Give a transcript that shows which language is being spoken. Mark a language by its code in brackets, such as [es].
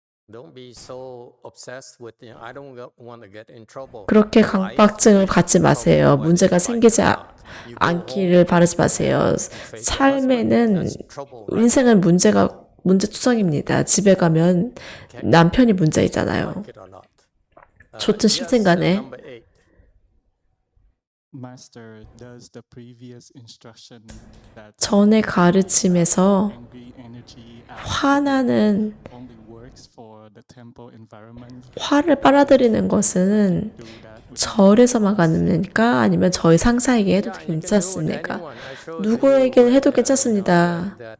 [en] Don't be so obsessed with, I don't want to get in trouble. [ko] 그렇게 강박증을 갖지 마세요. 문제가 생기지 않기를 바라지 마세요. 삶에는 인생은 문제투성입니다. 집에 가면 남편이 문제이잖아요. 좋든 싫든 간에. [en] Master, does the previous instruction that [ko] 전의 가르침에서 [en] angry energy [ko] 화나는 [en] only works for the temple environment? [ko] 화를 빨아들이는 것은 [en] Do that with [ko] 절에서만 가능합니까? 아니면 저희 상사에게 해도 괜찮습니까? 누구에게 해도 괜찮습니다.